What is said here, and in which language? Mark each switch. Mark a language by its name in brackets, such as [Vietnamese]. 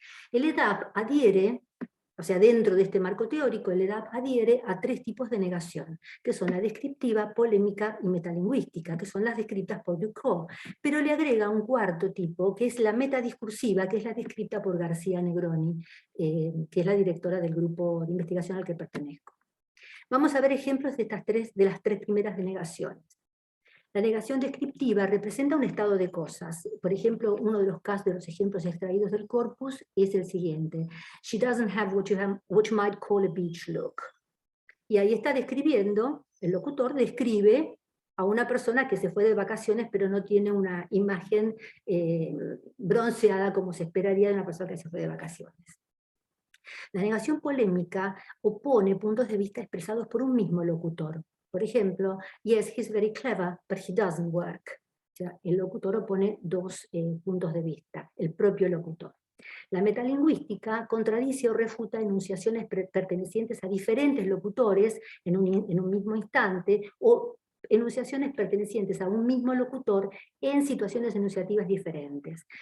[Spanish] El EDAP adhiere, o sea, dentro de este marco teórico, el EDAP adhiere a 3 tipos de negación, que son la descriptiva, polémica y metalingüística, que son las descritas por Ducrot, pero le agrega un 4º tipo, que es la metadiscursiva, que es la descrita por García Negroni, que es la directora del grupo de investigación al que pertenezco. Vamos a ver ejemplos de las 3 primeras denegaciones. La negación descriptiva representa un estado de cosas. Por ejemplo, uno de los casos de los ejemplos extraídos del corpus es el siguiente. [English] She doesn't have what you might call a beach look. [Spanish] Y ahí está describiendo, el locutor describe a una persona que se fue de vacaciones pero no tiene una imagen bronceada como se esperaría de una persona que se fue de vacaciones. La negación polémica opone puntos de vista expresados por un mismo locutor. Por ejemplo, [English] yes, he's very clever, but he doesn't work. [Spanish] O sea, el locutor opone 2 puntos de vista, el propio locutor. La metalingüística contradice o refuta enunciaciones pertenecientes a diferentes locutores en un mismo instante, o enunciaciones pertenecientes a un mismo locutor en situaciones enunciativas diferentes.